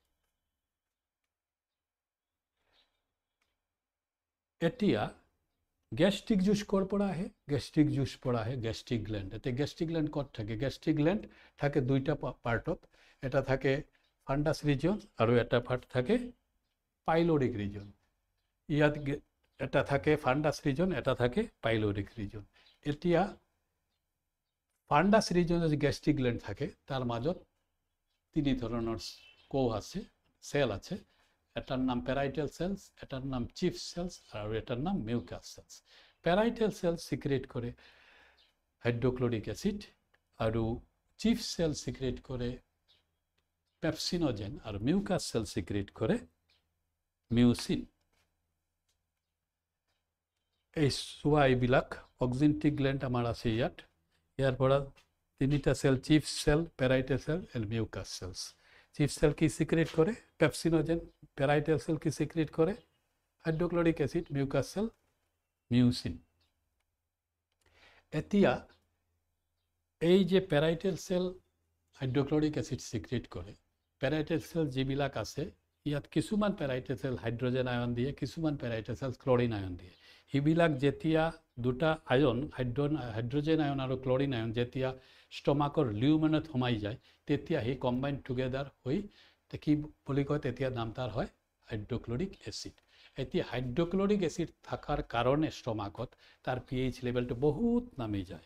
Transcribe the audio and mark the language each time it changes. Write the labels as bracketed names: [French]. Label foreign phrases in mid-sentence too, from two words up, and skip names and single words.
[Assamese] এতিয়া [English] gastric juice [Assamese] ক'ৰ পৰা আহে? [English] gastric juice [Assamese] পৰা আহে [English] gastric gland. [Assamese] এতিয়া [English] gastric gland [Assamese] ক'ত থাকে? [English] gastric gland [Assamese] থাকে দুইটা পাৰ্টত, এটা থাকে [English] fundus region [Assamese] আৰু এটা পাৰ্ট থাকে [English] pyloric region. [Assamese] ইয়াত এটা থাকে [English] fundus region, [Assamese] এটা থাকে [English] pyloric region. [Bangla] এতিয়া [English] fundus region-e [Bangla] যে [English] gastric gland [Bangla] থাকে তার মাজত তিনি ধরনের কোষ আছে, সেল আছে। এটার নাম [English] parietal cells, [Bangla] এটার নাম [English] chief cells [Bangla] আর এটার নাম [English] mucous cells. parietal cell secrete [Bangla] করে [English] hydrochloric acid [Bangla] আর [English] chief cell secrete [Bangla] করে পেপসিনোজেন আর [English] mucous cell secrete [Bangla] করে মিউসিন। [Assamese] এই চোৱা এইবিলাক [English] oxyntic gland [Assamese] আমাৰ আছে ইয়াত। ইয়াৰ পৰা তিনিটা সেল, [English] chief cell, parietal cell and mucous cells. chief cell [Assamese] কি সিক্রেট করে? পেপসিনোজেন। [English] parietal cell [Assamese] কি সিক্রেট করে? [English] hydrochloric acid. mucous cell mucin. [Assamese] এতিয়া এই যে [English] parietal cell hydrochloric acid secrete [Assamese] করে, [English] parietal cell [Assamese] যিবিলাক আছে ইয়াত কিছুমান [English] parietal cell hydrogen ion [Assamese] দিয়ে, কিছুমান [English] parietal cell chlorine ion [Assamese] দিয়ে। এইবিলাক যেতিয়া দুটা আয়ন [English] hydrogen ion [Assamese] আৰু [English] chlorine ion [Assamese] যেতিয়া [English] stomach-ৰ lumen-ত [Assamese] সোমাই যায় তেতিয়া সি [English] combine together [Assamese] হৈ কি বুলি কয়, তেতিয়া নাম তাৰ হয় [English] hydrochloric acid. [Assamese] এতিয়া [English] hydrochloric acid [Assamese] থকাৰ কাৰণে ষ্টমাকত তাৰ [English] pH level-টো [Assamese] বহুত নামি যায়।